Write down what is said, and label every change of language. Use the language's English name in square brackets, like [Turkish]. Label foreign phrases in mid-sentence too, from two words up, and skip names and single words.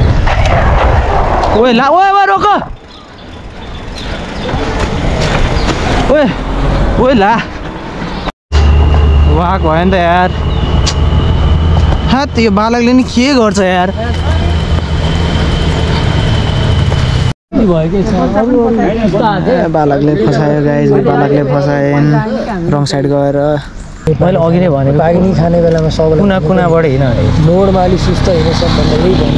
[Nepali] ओए ला ओए ओए रोक ओए ओए ला वाह भयो नि त यार हात यो बालकले नि के गर्छ यार बालकले फसायो गाइज बालकले फसाएन [English] wrong side [Nepali] गएर मैले अघि नै भनेको बाघिनी खाने बेलामा सबैले कुना कुनाबाट हिँड नोडमा अलिक सुस्त हिँड्ने सबभन्दा यही